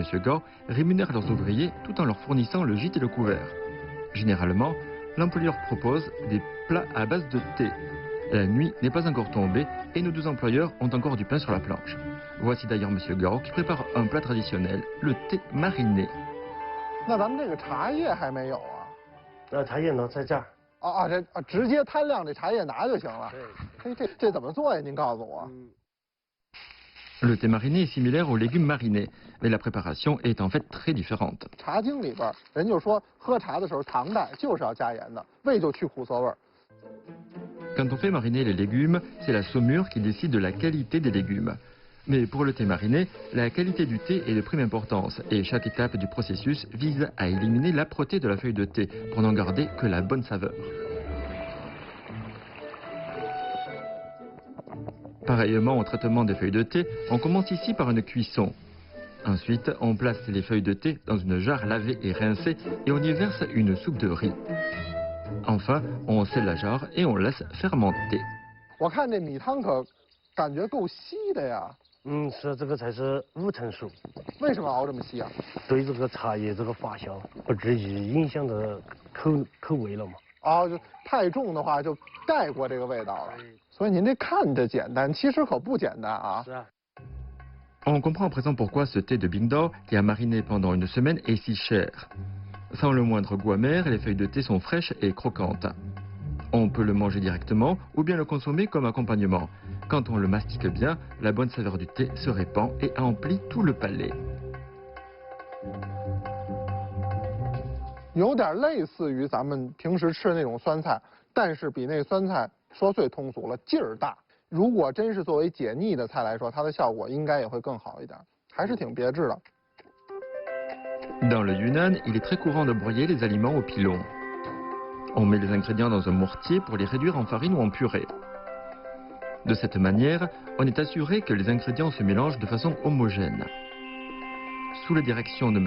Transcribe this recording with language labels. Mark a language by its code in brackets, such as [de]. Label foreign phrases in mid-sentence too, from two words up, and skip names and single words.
[fr] Gao rémunèrent leurs ouvriers tout en leur fournissant le gîte et le couvert. Généralement, l'employeur propose des plats à base de thé. La nuit n'est pas encore tombée et nos deux employeurs ont encore du pain sur la planche. Voici d'ailleurs M. Gao qui prépare un plat traditionnel, le thé mariné. [zh] 那咱们这个茶叶还没有啊？那茶叶呢，在这儿。这直接摊亮这茶叶拿就行了。嘿，这怎么做呀？您告诉我。 [fr] Le thé mariné est similaire aux légumes marinés, mais la préparation est en fait très différente. [zh] 茶经里边人就说，喝茶的时候唐代就是要加盐的，为就去苦涩味儿。 [fr] Quand on fait mariner les légumes, c'est la saumure qui décide de la qualité des légumes. Mais pour le thé mariné, la qualité du thé est de prime importance et chaque étape du processus vise à éliminer l'âpreté de la feuille de thé pour n'en garder que la bonne saveur. Pareillement au traitement des feuilles de thé, on commence ici par une cuisson. Ensuite, on place les feuilles de thé dans une jarre lavée et rincée et on y verse une soupe de riz. Enfin, on scelle la jarre et on laisse fermenter. [zh] 我看这米汤可感觉够稀的呀。是这个才是5成熟。为什么熬这么稀啊？对这个茶叶这个发酵不至于影响的口味了嘛。就太重的话就盖过这个味道了。所以您这看着简单，其实可不简单啊。是啊。 [fr] On comprend à présent pourquoi ce thé de Bingdao, qui a mariné pendant une semaine, est si cher. Sans le moindre goût amer, les feuilles de thé sont fraîches et croquantes. On peut le manger directement ou bien le consommer comme accompagnement. Quand on le mastique bien, la bonne saveur du thé se répand et emplit tout le palais. [zh] 有点类似于咱们平时吃的那种酸菜，但是比那酸菜说最通俗了，劲儿大。如果真是作为解腻的菜来说，它的效果应该也会更好一点，还是挺别致的。 [fr] Dans le Yunnan, il est très courant de broyer les aliments au pilon. On met les ingrédients dans un mortier pour les réduire en farine ou en purée. De cette manière, on est assuré que les ingrédients se mélangent de façon homogène. Sous la direction de M.